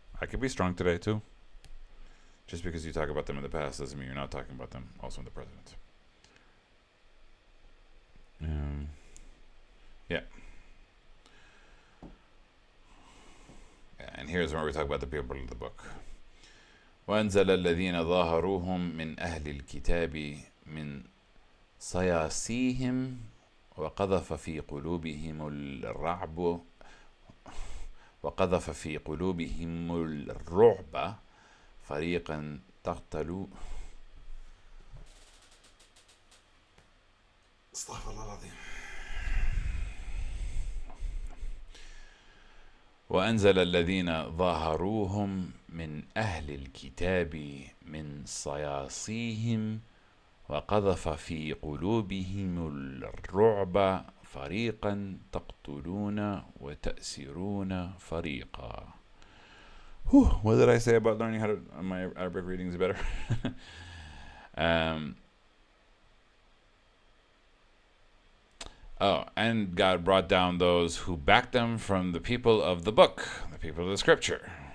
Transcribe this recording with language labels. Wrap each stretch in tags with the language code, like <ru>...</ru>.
<en>I could be strong today too. Just because you talk about them in the past doesn't mean you're not talking about them also in the present. Yeah. And here's where we talk about the people of the book.</en> <ar>وَأَنزَلَ الَّذِينَ ظَاهَرُوهُم مِّنْ أَهْلِ الْكِتَابِ مِنْ صَيَاصِيهِمْ وَقَذَفَ في قلوبهم الرعب فريقا تقتلوا. استغفر الله العظيم. وأنزل الذين ظاهروهم من أهل الكتاب من صياصيهم وقذف في قلوبهم الرعب فريقا تقتلون وتأسرون فريقا.</ar> <en>What did I say about learning how to? My Arabic reading is better. And God brought down those who backed them from the people of the book, the people of the scripture.</en>